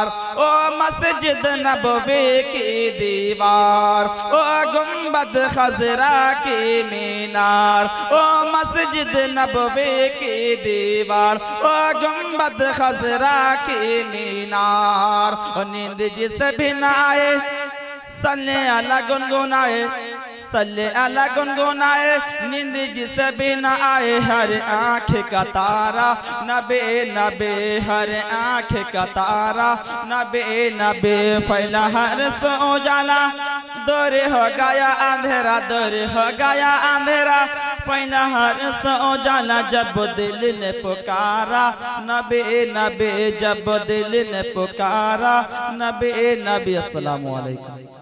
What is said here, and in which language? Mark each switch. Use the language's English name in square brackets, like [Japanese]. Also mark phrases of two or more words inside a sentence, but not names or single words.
[Hindi] ओ मस्जिद नबवी की दीवार, ओ गुंबद खजरा की मीनार, ओ मस्जिद नबवी की दीवार, ओ गुंबद खजरा की मीनार। और नींद जिसे भी ना आए [Arabic] صلِّ على [Hindi] गुनगुनाए, [Arabic] صلِّ على [Hindi] गुनगुनाए। नींद जिसे भी न आए हर आँख का तारा नबे नबे, हर आँख का तारा नबे नबे। फैला हर सो जाला, दूर हो गया अंधेरा, दूर हो गया अंधेरा। फैला हर सो जाला जब दिल ने पुकारा नबे नबे, जब दिल ने पुकारा नबे नबे। [Arabic] السلام عليكم.